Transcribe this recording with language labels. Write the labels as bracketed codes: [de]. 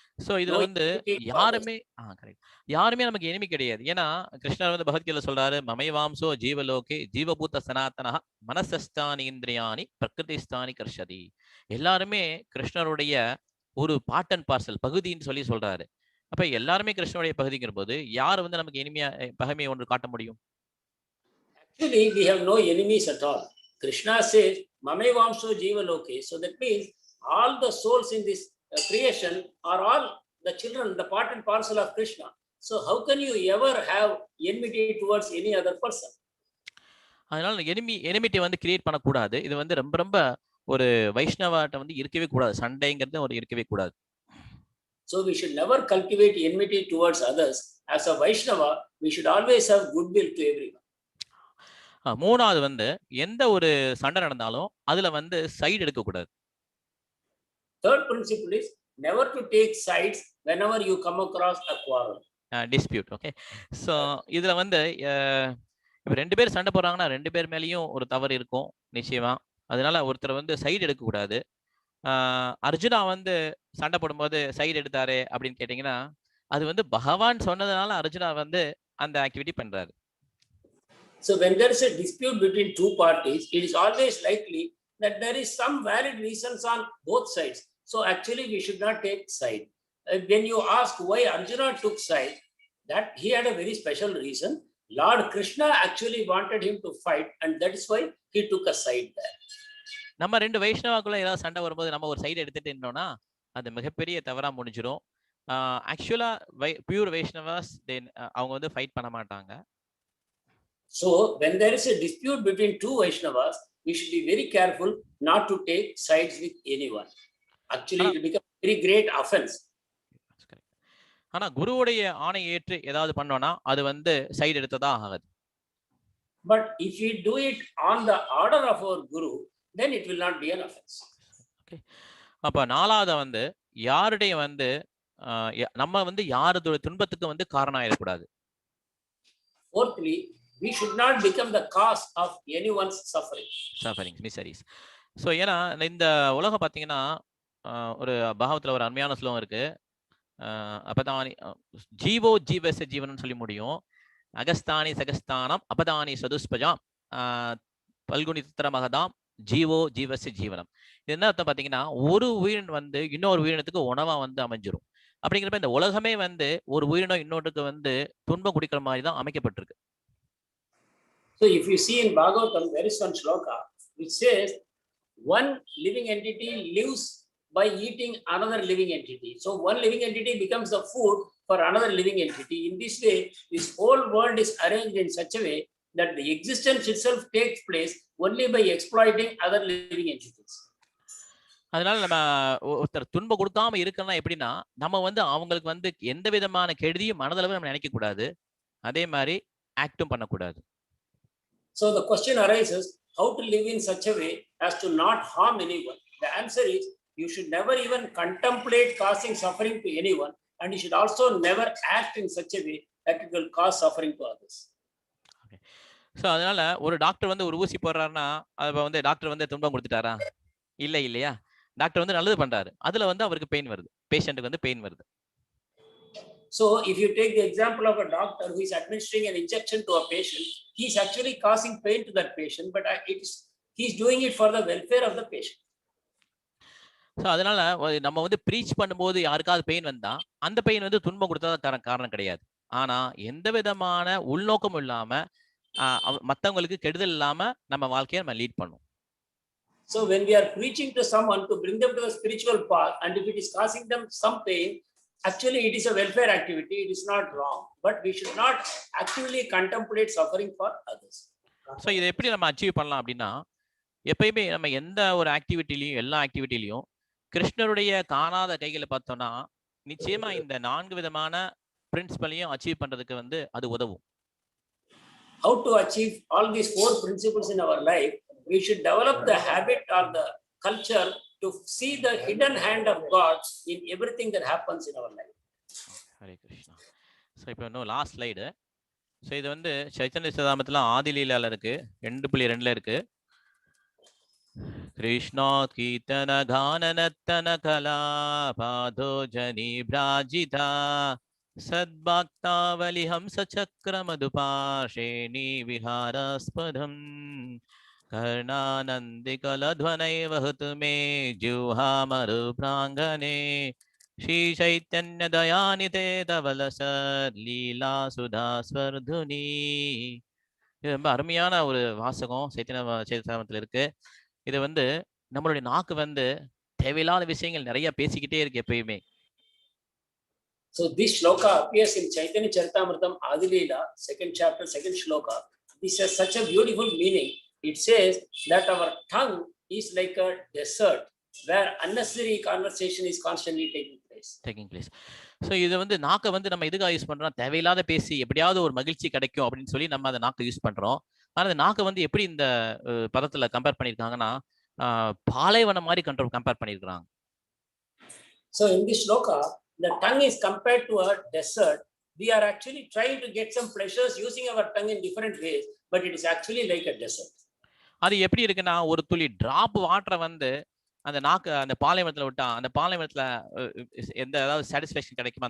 [ta] So இதுல [en] No [ta] வந்து [en] enmity to [ta] யாருமே கரெக்ட், யாருமே நமக்கு எனிமி கிடையாது. ஏன்னா கிருஷ்ணர் வந்து பகவத்கீதையில சொல்றாரு, [sa] மமைவாம்சோ ஜீவலோகே ஜீவபூத சனாதனஹ மனசஸ்தானி இந்திரியாணி பிரகிருதிஸ்தானி கர்ஷதி. [ta] எல்லாருமே கிருஷ்ணருடைய ஒரு பார்ட் அண்ட் பார்சல் பகுதின்னு சொல்லி சொல்றாரு. அப்ப எல்லாருமே கிருஷ்ணருடைய பகுதிங்கிற போது யார் வந்து நமக்கு இனிமையா பகைமையை ஒன்று காட்ட முடியும்? [en] Actually, we have no enemies at all. Krishna says, [sa] Mamevamso Jiva Loke. [en] So that means all the souls in this creation are all the children, the part and parcel of Krishna. So how can you ever have enmity towards any other person? [ta] அதனால enmity வந்து create பண்ணக்கூடாது. இது வந்து ரொம்ப ரொம்ப ஒரு வைஷ்ணவாட்ட வந்து இருக்கவே கூடாது. சண்டைங்கிறது ஒரு இருக்கவே கூடாது. [en] So we should never cultivate enmity towards others. As a Vaishnava, we should always have goodwill to everyone. [ta] மூணாவது வந்து எந்த ஒரு சண்டை நடந்தாலும் அதுல வந்து சைடு எடுக்க கூடாது. [en] Third principle is never to take sides whenever you come across a quarrel. Dispute. Okay. [ta] So இதுல வந்து இப்ப ரெண்டு பேர் சண்டை போடுறாங்கன்னா ரெண்டு பேர் மேலேயும் ஒரு தவறு இருக்கும் நிச்சயமா. அதனால ஒருத்தர் வந்து சைடு எடுக்க கூடாது. அர்ஜுனா வந்து சண்டை போடும்போது சைடு எடுத்தாரு அப்படின்னு கேட்டீங்கன்னா அது வந்து பகவான் சொன்னதுனால அர்ஜுனா வந்து அந்த ஆக்டிவிட்டி பண்றாரு. [en] So when there is a dispute between two parties, it is always likely that there is some valid reasons on both sides. So actually we should not take side. When you ask why Arjuna took side, that he had a very special reason. Lord Krishna actually wanted him to fight, and that is why he took a side there. [ta] நம்ம ரெண்டு வைஷ்ணவாக்குள்ள ஏதாவது சண்டை வரும்போது நம்ம ஒரு side எடுத்துட்டு இருந்தோம்னா அது மிகப்பெரிய தவறா முடிஞ்சிடும். ஆக்சுவலா பியூர் வைஷ்ணவாஸ் அவங்க வந்து ஃபைட் பண்ண மாட்டாங்க. [en] So when there is a dispute between two Vaishnavas, we should be very careful not to take sides with anyone. Actually, it will become a very great offense. [ta] ஆனா குருவுடைய ஆணை ஏற்று ஏதாவது பண்ணோம்னா அது வந்து சைடு எடுத்ததா ஆகாது. [en] But if we do it on the order of our guru, then it will not be an offense. Okay. [ta] அப்ப நாலாவது வந்து யாருடைய வந்து நம்ம வந்து யாருடைய துன்பத்துக்கு வந்து காரணம் ஆயிடக்கூடாது. [en] Fourthly, we should not become the cause of anyone's suffering, miseries. [ta] So ஏன்னா இந்த உலகம் பாத்தீங்கன்னா ஒரு பாகவத்துல ஒரு அருமையான ஸ்லோகம் இருக்கு. [sa] அபதானி ஜீவோ ஜீவச ஜீவனம் [ta] சொல்லி முடியும். [sa] அகஸ்தானி சகஸ்தானம் அபதானி சதுஸ்பஜாம் பல்குனி தித்திர மகதாம் ஜீவோ ஜீவச ஜீவனம். [ta] இது என்ன அர்த்தம் பாத்தீங்கன்னா ஒரு உயிரின் வந்து இன்னொரு உயிரினத்துக்கு உணவா வந்து அமைஞ்சிரும். அப்படிங்கிறப்ப இந்த உலகமே வந்து ஒரு உயிரினம் இன்னொருக்கு வந்து துன்பம் குடிக்கிற மாதிரி தான் அமைக்கப்பட்டிருக்கு. [en] So if you see in Bhagavatam, there is one shloka which says one living entity lives by eating another living entity. So one living entity becomes the food for another living entity. In this way, this whole world is arranged in such a way that the existence itself takes place only by exploiting other living entities. [ta] அதனால நம்ம ஒருத்தர் துன்பம் கொடுக்காம இருக்கணும்னா எப்படின்னா நம்ம வந்து அவங்களுக்கு வந்து எந்த விதமான கெடுதியும் மனதளவு நம்ம நினைக்க கூடாது, அதே மாதிரி ஆக்டும் பண்ணக்கூடாது. [en] So the question arises, how to live in such a way as to not harm anyone? The answer is, you should never even contemplate causing suffering to anyone, and you should also never act in such a way that it will cause suffering to others. Okay. [ta] So அதனால ஒரு doctor வந்து ஒரு ஊசி போடுறாருன்னா அது வந்து doctor வந்து துன்பம் கொடுத்துட்டாரா? இல்லையா? டாக்டர் வந்து நல்லது பண்றாரு, அதுல வந்து அவருக்கு பெயின் வருது, பேஷண்ட்டுக்கு வந்து பெயின் வருது. [en] So if you take the example of a doctor who is administering an injection to a patient, he is actually causing pain to that patient, but he is doing it for the welfare of the patient. [ta] So அதனால நம்ம வந்து preach பண்ணும்போது யாருக்காவது pain வந்தா அந்த pain வந்து துன்பம் கொடுத்ததா காரணம் கிடையாது. ஆனா எந்த விதமான உள்நோக்கம் இல்லாம மத்தவங்களுக்கு கெடுதல் இல்லாம நம்ம வாழ்க்கையை நம்ம லீட் பண்ணும். [en] So when we are preaching to someone to bring them to the spiritual path, and if it is causing them some pain, actually it is a welfare activity, it is not wrong, but we should not actively contemplate suffering for others. So இதை எப்படி நம்ம achieve பண்ணலாம் அப்படின்னா, எப்பயுமே நம்ம எந்த ஒரு ஆக்டிவிட்டிலையும் எல்லா ஆக்டிவிட்டிலையும் கிருஷ்ணருடைய காணாத கைகளை பார்த்தோம்னா நிச்சயமா இந்த 4 விதமான பிரின்சிபலையும் அச்சீவ் பண்றதுக்கு வந்து அது உதவும். How to achieve all these 4 principles in our life? We should develop the habit or the culture to see the hidden hand of God in everything that happens in our life. [ta] Hare Krishna. So இப்போ இன்னும் last slide. So இது வந்து சைத்தன்ய சதாமத்தில் ஆதிலீலால இருக்கு, 2.2 இருக்கு. [sa] கிருஷ்ணா கீர்த்தன கானனத்தன கலா பாதோ ஜனி பிராஜிதா சத்பக்தாவலி ஹம்ச சக்கர மதுபாஷேணி விஹாராஸ்பதம் கர்ணானந்திகலத்வனை வஹது மே ஜுஹாமரு பிராங்கனே ஸ்ரீ சைத்தன்ய தயாநிதே தவலசர் லீலா சுதா ஸ்வர்துனி. [ta] இது ரொம்ப அருமையான ஒரு வாசகம் சைத்தன்ய சரித்திரத்தில் இருக்கு. இது வந்து நம்மளுடைய நாக்கு வந்து தேவையில்லாத விஷயங்கள் நிறைய பேசிக்கிட்டே இருக்கு எப்பயுமே. [en] So this shloka appears in Chaitanya Charitamritham Adilila, 2nd chapter, 2nd shloka. This has such a beautiful meaning. It says that our tongue is like a desert where unnecessary conversation is constantly taking place. [ta] So இது வந்து நாக்கை வந்து நம்ம எதுக்காக use பண்றோம்? தேவையில்லாத பேசி எப்படியாவது ஒரு மகிழ்ச்சி கிடைக்கும் அப்படின்னு சொல்லி நம்ம அந்த நாக்கை யூஸ் பண்றோம். ஆனா அந்த நாக்கை வந்து எப்படி இந்த பதத்துல கம்பேர் பண்ணியிருக்காங்கன்னா பாலைவனம் மாதிரி கம்பேர் பண்ணியிருக்கிறாங்க. [en] So in this shloka, the tongue is compared to a desert. We are actually trying to get some pleasures using our tongue in different ways, but it is actually like a desert. [ta] அது எப்படி இருக்குன்னா ஒரு துளி drop வாட்டரை வந்து அந்த நாக்கு அந்த பாலைவனத்துல விட்டா அந்த பாலைவனத்துல எந்த ஏதாவது சாட்டிஸ்ஃபேக்ஷன் கிடைக்குமா?